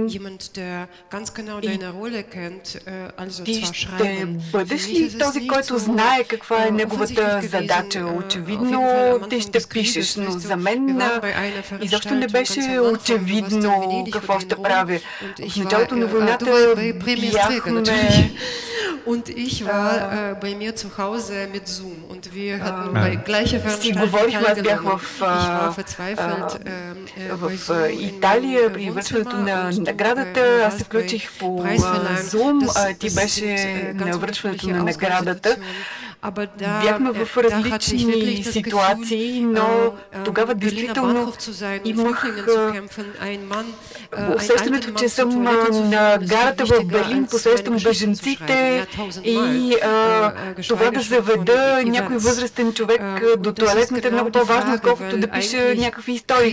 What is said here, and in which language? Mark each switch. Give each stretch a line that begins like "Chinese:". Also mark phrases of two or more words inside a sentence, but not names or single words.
Bulgarian: И ти ще бъдеш ли този, който знае каква е неговата задача? Очевидно ти ще пишеш, но за мен изобщо не беше очевидно какво ще правя. В началото на войната бяхме...
German: Und ich war bei mir zu Hause mit Zoom und wir hatten bei gleicher Veranstaltung teilgenommen. Ich war verzweifelt
Bulgarian: в Италия при връчването на наградата. Аз се включих по Zoom. Ти беше на връчването на наградата. Бяхме в различни ситуации, но тогава действително имах усещането, че съм на гарата в Берлин, посрещам бежанците и това да заведа някой възрастен човек до тоалетната е много по-важно, отколкото да пиша някакви истории.